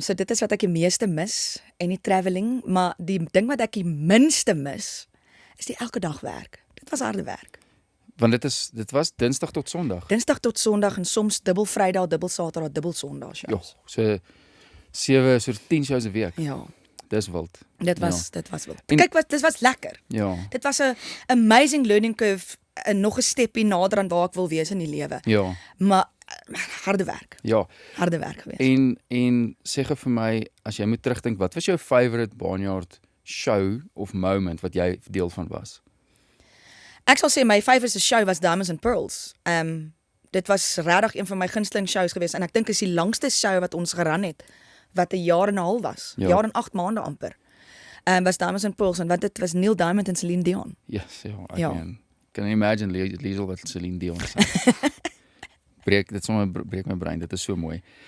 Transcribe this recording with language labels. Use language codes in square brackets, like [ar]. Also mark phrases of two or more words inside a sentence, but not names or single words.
[af] So dit is wat ek die meeste mis en die travelling, maar die ding wat ek die minste mis is die elke dag werk. Dit was harde werk. Want dit was Dinsdag tot Sondag. Dinsdag tot Sondag en soms dubbel Vrydag, dubbel Saterdag, dubbel Sondag Ja, shows. so 10 shows 'n week. Ja, Dis wild. dit was wel. En- Kyk dit was lekker. Ja. Dit was 'n [en] amazing learning curve, [af] nog 'n steppie nader aan waar ek wil wees in die lewe. Ja. Maar harde werk. Ja. Harde werk geweest. En sê gou vir my, as jy moet terugdink, wat was jou favourite Barnyard show of moment wat jy deel van was? Ek sal sê my favourite show was Diamonds and Pearls. Dit was regtig een van my gunsteling shows geweest en ek dink is die langste show wat ons geran het wat 'n jaar en 'n half was. Ja. Jaar en 8 maande amper. was Diamonds and Pearls, want dit was Neil Diamond en Celine Dion. Yes, ja, ek Ja. meen, kan jy imagine Liesel wat Celine Dion sing. breek my brein, dit is so mooi.